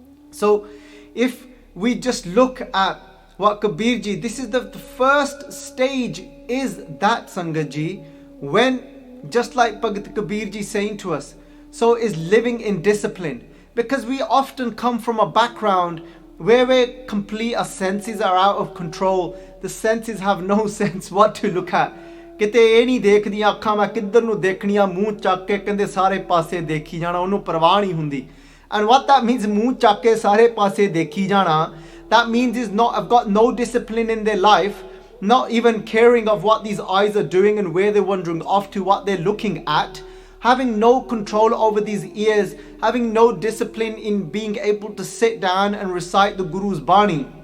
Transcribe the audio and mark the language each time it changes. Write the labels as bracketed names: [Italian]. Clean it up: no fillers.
[English] So if we just look at what Kabir ji, this is the first stage is that Sangat ji, when just like Bhagat Kabir ji saying to us, so is living in discipline. Because we often come from a background where we're complete, our senses are out of control. The senses have no sense what to look at. [Punjabi] ਕਿਤੇ ਇਹ ਨਹੀਂ ਦੇਖਦੀਆਂ ਅੱਖਾਂ ਮੈਂ ਕਿੱਧਰ ਨੂੰ ਦੇਖਣੀਆਂ, ਮੂੰਹ ਚੱਕ ਕੇ ਕਹਿੰਦੇ ਸਾਰੇ ਪਾਸੇ ਦੇਖੀ ਜਾਣਾ, ਉਹਨੂੰ ਪਰਵਾਹ ਨਹੀਂ ਹੁੰਦੀ। [English] And what that means, [Punjabi] ਮੂੰਹ ਚੱਕ ਕੇ ਸਾਰੇ ਪਾਸੇ ਦੇਖੀ ਜਾਣਾ, [English] that means is not, I've got no discipline in their life, not even caring of what these eyes are doing and where they're wandering off to, what they're looking at, having no control over these ears, having no discipline in being able to sit down and recite the Guru's Bani.